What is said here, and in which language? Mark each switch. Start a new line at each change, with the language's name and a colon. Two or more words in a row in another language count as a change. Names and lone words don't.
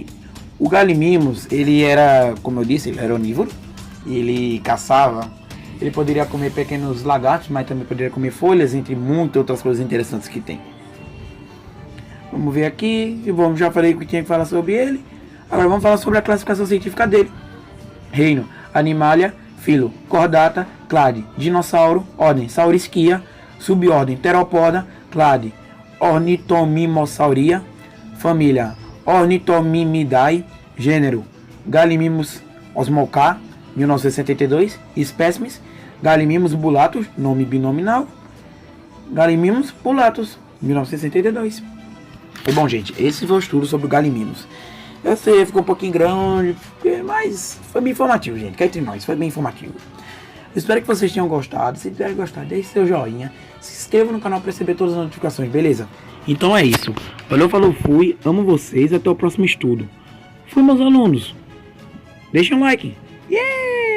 Portuguese: O Gallimimus, ele era, como eu disse, ele era onívoro. Ele caçava. Ele poderia comer pequenos lagartos, mas também poderia comer folhas, entre muitas outras coisas interessantes que tem. Vamos ver aqui. Já falei o que tinha que falar sobre ele. Agora vamos falar sobre a classificação científica dele. Reino: Animalia, filo: Chordata, clade: Dinossauro, ordem: Saurischia, subordem: Theropoda, clade: Ornitomimosauria, família: Ornitomimidae, gênero: Gallimimus osmalka, 1972, espécimes: Gallimimus bulatus, nome binominal, Gallimimus bulatus, 1972. E bom, gente, esse foi o estudo sobre o galimimos. Eu sei, ficou um pouquinho grande, mas foi bem informativo, gente. Cá entre nós, foi bem informativo. Eu espero que vocês tenham gostado. Se tiverem gostado, deixe seu joinha. Se inscreva no canal para receber todas as notificações, beleza? Então é isso. Valeu, falou, fui. Amo vocês. Até o próximo estudo. Fui, meus alunos. Deixem um like. Yeah!